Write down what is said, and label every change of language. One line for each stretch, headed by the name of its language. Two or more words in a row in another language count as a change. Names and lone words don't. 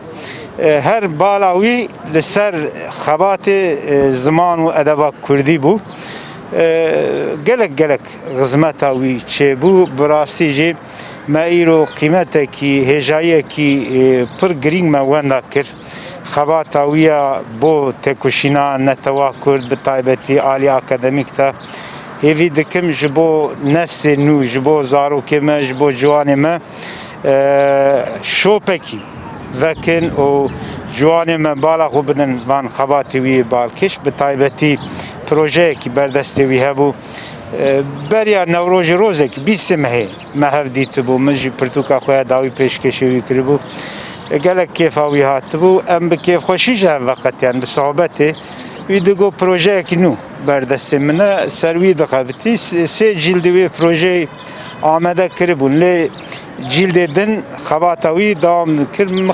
Kurdish: Her bala wî li ser xebatê ziman û edeba Kurdî bû. Gelek xizmeta wî çêbû. Bi rastî jî me îro qîmetekî hêjayiyekî pir girîng me wenda kir. خباتا ویا بو تکوشینا نتوا کرد به تایبەتی عالی ئاکادمیک تا هێوی دکم ji bo neslê nû ji bo zarokê me ji bo ciwanê me şopekî vekin û ciwanê me bala xwe bidin van xebatê wî balkêş bi taybetî projeyekî berdestê wî hebû beriya Newrojê rozekî bîstê mehê me hev dîtibû min jî pirtûka xwe ya dawî pêşkêşê wî kiribû gelek kêfa wî hatibû em bi kêfxweşî ji hev veqetiyan bi sohbetê wî digot projeyekî nû berdestê min e ser wî dixebitî sê cîldê wê projeyê amade kiribûn lê cîldê din xebata wî dewam dikir